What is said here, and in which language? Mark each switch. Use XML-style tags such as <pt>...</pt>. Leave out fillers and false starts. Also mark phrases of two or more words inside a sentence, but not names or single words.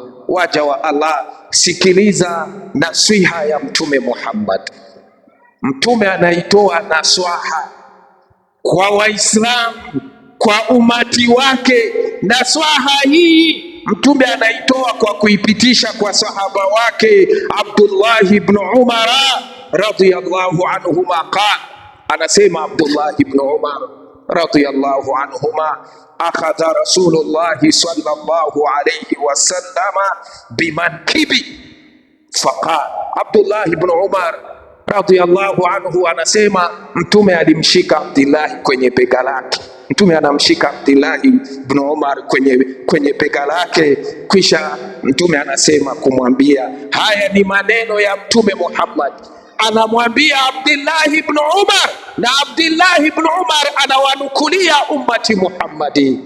<sw>Waja wa Allah, sikiliza nasiha ya Mtume Muhammad. Mtume anaitoa naswaha kwa Waislamu, kwa umati wake. Naswaha hii Mtume anaitoa kwa kuipitisha kwa sahaba wake Abdullah ibn Umar</sw> <ar>رضي الله عنهما. قال, anasema Abdullah ibn Umar رضي الله عنهما أخذ رسول الله صلى الله عليه وسلم بمنكبي فقال.</ar> <sw>Abdullah ibn Umar</sw> <ar>رضي الله عنه</ar> <sw>anasema Mtume alimshika Abdullah kwenye bega lake. Mtume anamshika Abdullah ibn Umar kwenye bega lake, kisha Mtume anasema kumwambia, haya ni maneno ya Mtume Muhammad, anamwambia Abdullah ibn Umar, na Abdullah ibn Umar anawanukulia</sw> <ar>أمة محمد.</ar>